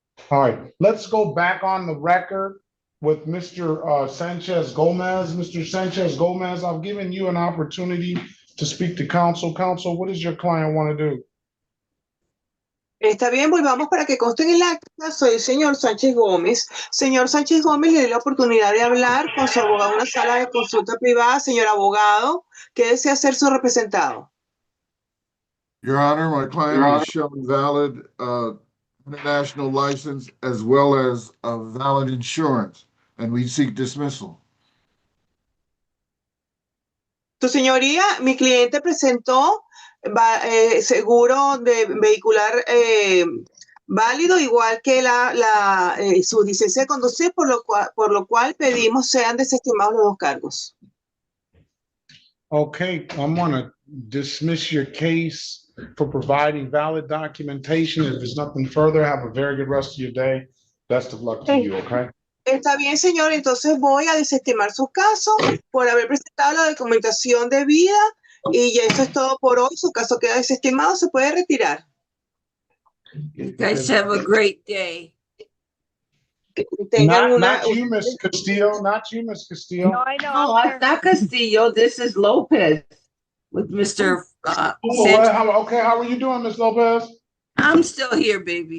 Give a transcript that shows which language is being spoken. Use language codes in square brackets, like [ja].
[en] All right, let's go back on the record. with Mr. Sanchez Gomez. Mr. Sanchez Gomez, I've given you an opportunity to speak to counsel. Counsel, what does your client want to do? [es] Está bien, volvamos para que conste en el acta. Soy el señor Sánchez Gómez. Señor Sánchez Gómez, le doy la oportunidad de hablar con su abogado en una sala de consulta privada. Señor abogado, ¿qué desea ser su representado? [en] Your Honor, my client has shown valid international license as well as valid insurance, and we seek dismissal. [es] Tu señoría, mi cliente presentó seguro de vehicular válido, igual que su licencia de conducir, por lo cual pedimos sean desestimados los dos cargos. [en] Okay, I'm gonna dismiss your case for providing valid documentation. If there's nothing further, have a very good rest of your day. Best of luck to you, okay? [es] Está bien, señor, entonces voy a desestimar su caso por haber presentado la documentación debida y ya eso es todo por hoy. Su caso queda desestimado, se puede retirar. [en] You guys have a great day. [es] Tengan [en] Not you, Miss Castillo. Not you, Miss Castillo. No, I know. No, it's not Castillo. This is Lopez with Mr. Well, how are you doing, Miss Lopez? I'm still here, baby.